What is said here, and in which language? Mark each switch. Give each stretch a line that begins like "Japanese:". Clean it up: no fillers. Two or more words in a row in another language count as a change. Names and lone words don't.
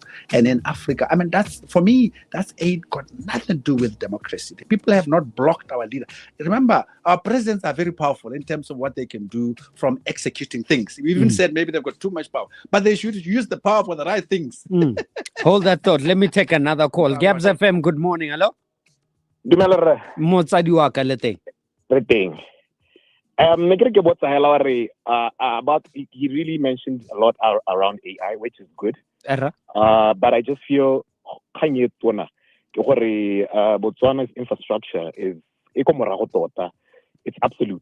English: And in Africa, that's got nothing to do with democracy. The people have not blocked our leader. Remember, our presidents are very powerful in terms of what they can do from executing things. We even said maybe they've got too much power, but they should use the power for the right things. Hold that thought. Let me take another call. Gabs FM, good morning. Hello?
Tswana: Motsadi wa ka le teng.
English: Everything. About he really mentioned a lot around AI, which is good. But I just feel Botswana's infrastructure is it's absolute.